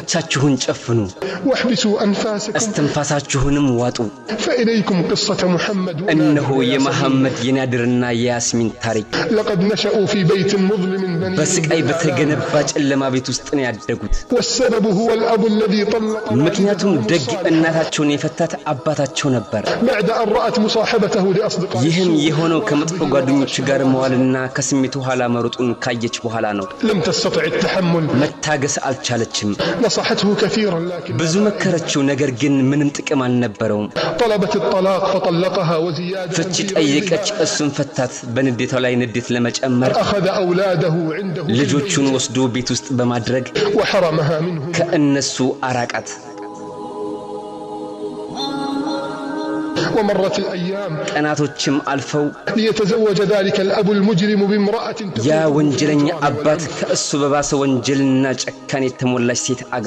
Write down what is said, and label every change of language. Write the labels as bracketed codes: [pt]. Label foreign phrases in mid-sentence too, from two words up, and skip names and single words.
[am] አይኖቻችሁን ጨፍኑ [ar] واحبسوا أنفاسكم [am] استنفاساችሁንም ዋጡ [ar] فإليكم قصة محمد [am] እነሆ የመሐመድ የናድርና የያስሚን ታሪክ [ar] لقد نشأوا في بيت مظلم بني [am] በስቃይ በተገነባ ጨለማ ቤት ውስጥ ነው ያደጉት [ar] والسبب هو الأب الذي طلق [am] ምክንያቱም ደግ እናታቸውን የፈታት አባታቸው ነበር [ar] بعد أن رأت مصاحبته لأصدقائه [am] ይህም የሆነው ከመጥፎ ጓደኞች ጋር መዋልና ከስሜቱ ኋላ መሮጡን ካየች በኋላ ነው [ar] لم تستطع التحمل [am] መታገስ አልቻለችም [ar] نصحته كثيرا لكن [am] ብዙ መከረችው ነገር ግን ምንም ጥቅም አልነበረውም [ar] طلبت الطلاق فطلقها وزيادة [am] ፍቺ ጠየቀች እሱን ፈታት በንዴቷ ላይ ንዴት ለመጨመር [ar] أخذ أولاده عنده [am] ልጆቹን ወስዶ ቤት ውስጥ በማድረግ [ar] وحرمها منهم [am] ከእነሱ አራቃት [ar] ومرت الأيام [am] ቀናቶችም አልፈው [ar] ليتزوج ذلك الأب المجرم بامرأة [am] ያ ወንጀለኛ አባት ከእሱ በባሰ ወንጀልና ጨካኔ የተሞላች ሴት አገባ